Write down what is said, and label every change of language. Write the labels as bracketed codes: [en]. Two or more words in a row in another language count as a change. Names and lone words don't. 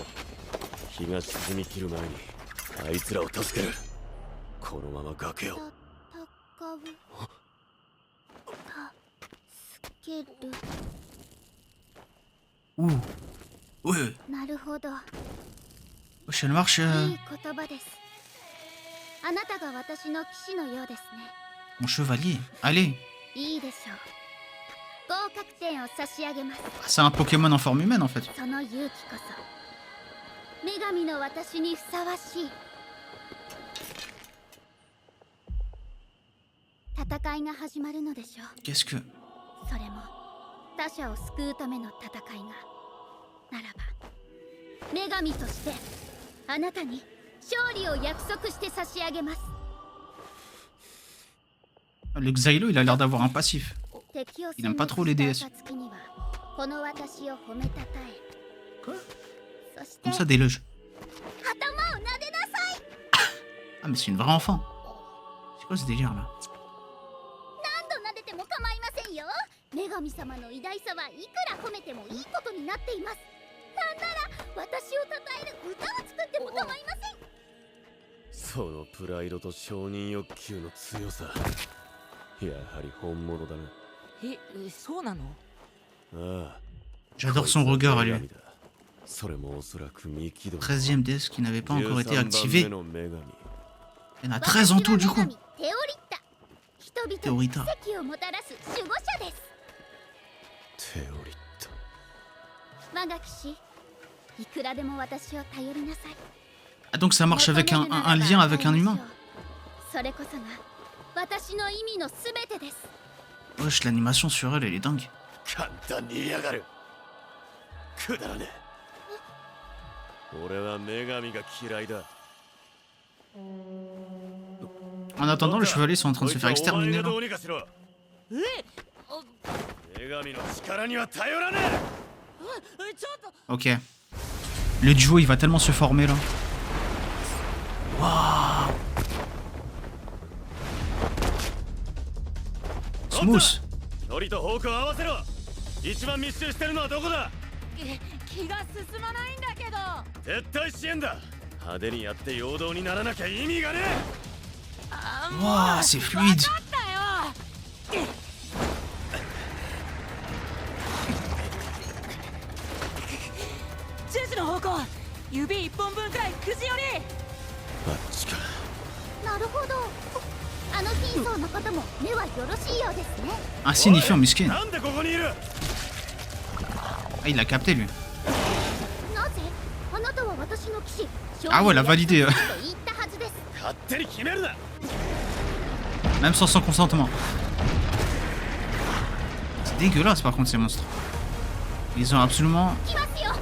[ja] 日が沈み切る前にあいつらを助ける。このまま崖を。戦う。助ける。 [fr] Ouh. Ouais. [ja] なるほど。 [fr] Wesh, elle marche. [ja] いい言葉です。あなたが私の騎士のようですね。 [fr] Mon chevalier. Allez. [ja] いいでしょう。合格点を差し上げます。 [fr] C'est un Pokémon en forme humaine en fait. [ja] その勇気こそ女神の私にふさわしい。戦いが始まるのでしょう。 [fr] Qu'est-ce que. [ja] それも他者を救うための戦いがならば、女神としてあなたに勝利を約束して差し上げます。 [fr] Le Xylo, il a l'air d'avoir un passif. [ja] 敵を [fr] Il aime pas trop les DS. [ja] 暁にはこの私を褒めたたえ。 [fr] Quoi? [ja] そして [fr] Comme ça, d'éloge. [ja] 頭を撫でなさい。 [fr] Ah, mais c'est une vraie enfant. C'est quoi ce délire là? [ja] 何度撫でても構いませんよ。女神様の偉大さはいくら褒めてもいいことになっています。なんなら私を称える歌を作っても構いません。そのプライドと承認欲求の強さ、やはり本物だな。そうなの？ああ。 [fr] J'adore son regard à lui. [ja] それもおそらくミキド。 [fr] 13ème DS qui n'avait pas encore été 13 activé. [ja] 番目の女神。 [fr] Il y en a 13 en tout du coup. [ja] テオリッタ。人々テオリタに奇跡をもたらす守護者です。テオリッタ。我が騎士、いくらでも私を頼りなさい。 [fr] Ah, donc ça marche avec un lien avec un humain. [ja] それこそが私の意味のすべてです。 [fr] Wesh, l'animation sur elle, elle est dingue. [ja] 簡単に嫌がる。くだらねえ。俺は女神が嫌いだ。 [fr] En attendant, les chevaliers sont en train de se faire exterminer là. [ja] 女神の力には頼らねえ。ちょっと。 [fr] Ok. Le duo il va tellement se former là. Waouh. Smooth. [ja] 距離と方向を合わせろ。一番密集してるのはどこだ。気が進まないんだけど。絶対支援だ。派手にやって陽動にならなきゃ意味がねえ。 [fr] Waouh, c'est fluide. [ja] 分かったよ。10時の方向、指一本分くらい9時より。あっちか。なるほど。あの貧相な方も目はよろしいようですね。 [fr] Insignifiant, miskin. [ja] なんでここにいる。 [fr] Ah, il l'a capté lui. [ja] なぜあなたは私の騎士。 [fr] Ah ouais, elle a validé. [ja] と言ったはずです。勝手に決めるな。 [fr] Même sans son consentement. C'est dégueulasse par contre ces monstres. Ils ont absolument [ja] 来ますよ。